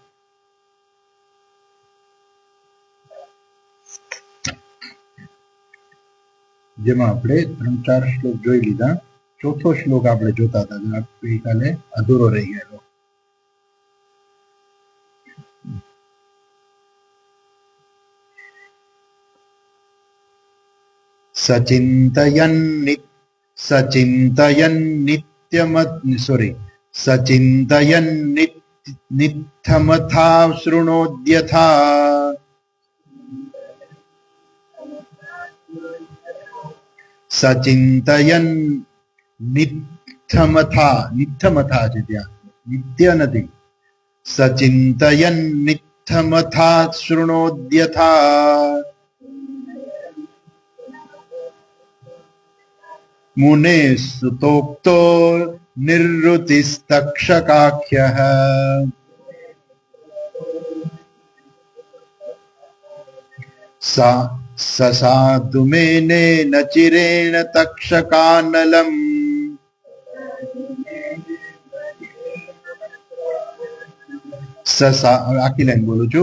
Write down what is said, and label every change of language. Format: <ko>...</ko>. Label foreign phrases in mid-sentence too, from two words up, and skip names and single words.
<gu>જેમાં આપણે 3-4 શ્લોક જોઈ લીધા। ચોથો શ્લોક આપણે જોતા હતા, ગઈકાલે અધૂરો રહી ગયેલો।</gu> <sa>सचिन्तयन् नित्यमथा शृणोद्यथा सचिन्तयन् नित्यमथा</sa> <gu>છે ત્યાં નિત્ય નથી।</gu> <sa>सचिन्तयन् नित्यमथा शृणोद्यथा मुने सुतोक्तो निर्वृतिस्तक्षकाख्यः ससाधुमेनेन चिरेण तक्षकानलम्</sa> <gu>આખી લાઇન બોલું છું।</gu>